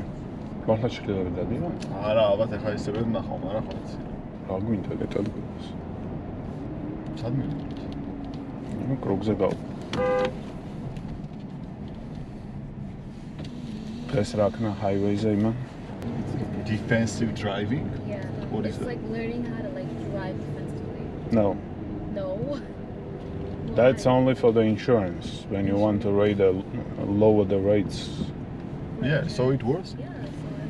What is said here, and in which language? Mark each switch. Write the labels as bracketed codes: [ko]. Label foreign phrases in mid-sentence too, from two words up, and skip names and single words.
[ka] მართლა ჭრდილები დადიან? არა, ალბათ ახლა ისევე ვნახავ, მაგრამ ხო იცი. რა გვინდა ეგეთ ადგილას? სად მივიდეთ? ნუ კრუგზე გავა. დღეს რა ქნა highway-ზე იმან? [en] Defensive driving? Yeah. What is it's that? like learning how to like drive defensively. No. No. That's Why? only for the insurance when you want to lower the rates. Yeah, so it works? Yeah. So